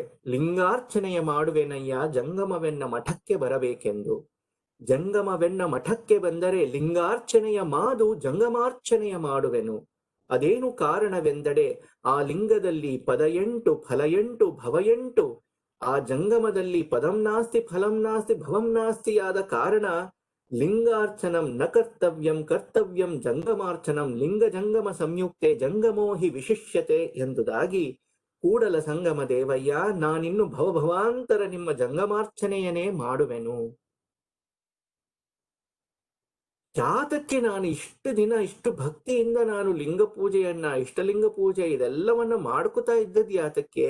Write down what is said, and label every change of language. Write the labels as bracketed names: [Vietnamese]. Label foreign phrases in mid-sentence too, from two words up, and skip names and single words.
[Kannada] ಲಿಂಗಾರ್ಚನೆಯ ಮಾಡುವೆನಯ್ಯ ಜಂಗಮವೆನ್ನ ಮಠಕ್ಕೆ ಬರಬೇಕೆಂದು. ಜಂಗಮವೆನ್ನ ಮಠಕ್ಕೆ ಬಂದರೆ ಲಿಂಗಾರ್ಚನೆಯ ಮಾದು ಜಂಗಮಾರ್ಚನೆಯ ಮಾಡುವೆನು. ಅದೇನು ಕಾರಣವೆಂದಡೆ ಆ ಲಿಂಗದಲ್ಲಿ ಪದ 8 ಫಲ 8 ಭವ 8. ಆ ಜಂಗಮದಲ್ಲಿ [Sanskrit] ಪದಂ ನಾಸ್ತಿ ಫಲಂ ನಾಸ್ತಿ ಭವಂ ನಾಸ್ತಿ [Kannada] ಆದ ಕಾರಣ [Sanskrit] ಲಿಂಗಾರ್ಚನಂ ನ ಕರ್ತವ್ಯಂ ಕರ್ತವ್ಯಂ ಜಂಗಮಾರ್ಚನಂ ಲಿಂಗ ಜಂಗಮ ಸಂಯುಕ್ತೆ ಜಂಗಮೋಹಿ ವಿಶಿಷ್ಯತೆ [Kannada] ಎಂದುದಾಗಿ, ಕೂಡಲ ಸಂಗಮ ದೇವಯ್ಯ, ನಾನಿನ್ನು ಭವಭವಾಂತರ ನಿಮ್ಮ ಜಂಗಮಾರ್ಚನೆಯನ್ನೇ ಮಾಡುವೆನು. ಯಾತಕ್ಕೆ ನಾನು ಇಷ್ಟು ದಿನ ಇಷ್ಟು ಭಕ್ತಿಯಿಂದ ನಾನು ಲಿಂಗ ಪೂಜೆಯನ್ನ, ಇಷ್ಟಲಿಂಗ ಪೂಜೆ ಇದೆಲ್ಲವನ್ನ ಮಾಡ್ಕೋತಾ ಇದ್ದದ್ದು ಯಾತಕ್ಕೆ?